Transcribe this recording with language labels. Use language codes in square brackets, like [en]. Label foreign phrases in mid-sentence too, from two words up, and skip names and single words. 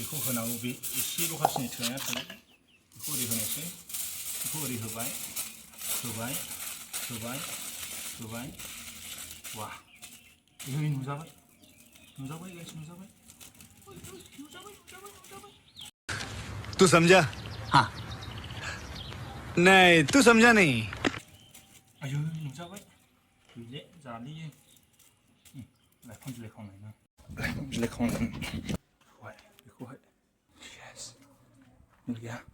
[brx] होनांगौ बे एसे लखासिनि थोनाया थोबाय बेखौ ओरै होनोसै बेखौ ओरै होबाय होबाय होबाय होबाय वाह ओइ नुजाबाय नुजाबाय गाइस नुजाबाय [hi] तू समझा हाँ नहीं तू समझा नहीं [brx] आयौ नुजाबाय गैले जालियो लाइफां बिलाइ खावनायना लाइफां बिलाइ खावनाय बेखौहाय येस गैया